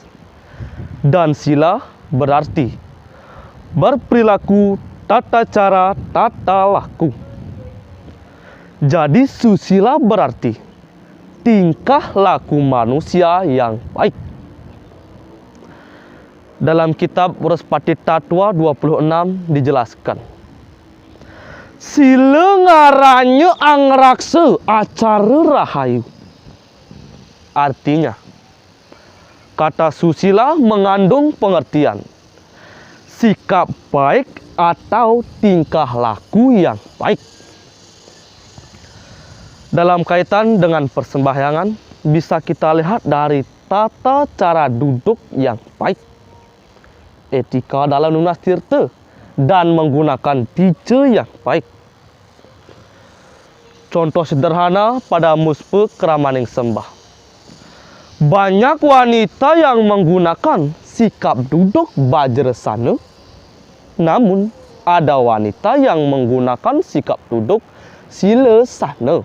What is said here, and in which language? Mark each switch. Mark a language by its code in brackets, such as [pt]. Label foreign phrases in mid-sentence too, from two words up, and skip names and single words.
[id] Dan sila berarti berperilaku, tata cara, tata laku. Jadi susila berarti tingkah laku manusia yang baik. Dalam kitab Respati Tatwa 26 dijelaskan, [kaw] sila ngaranyu angrakse acara rahayu. [id] Artinya, kata susila mengandung pengertian sikap baik atau tingkah laku yang baik. Dalam kaitan dengan persembahyangan, bisa kita lihat dari tata cara duduk yang baik, etika dalam nunas tirta, dan menggunakan dija yang baik. Contoh sederhana pada muspe keramaning sembah. Banyak wanita yang menggunakan sikap duduk bajresana namun ada wanita yang menggunakan sikap duduk sila sana.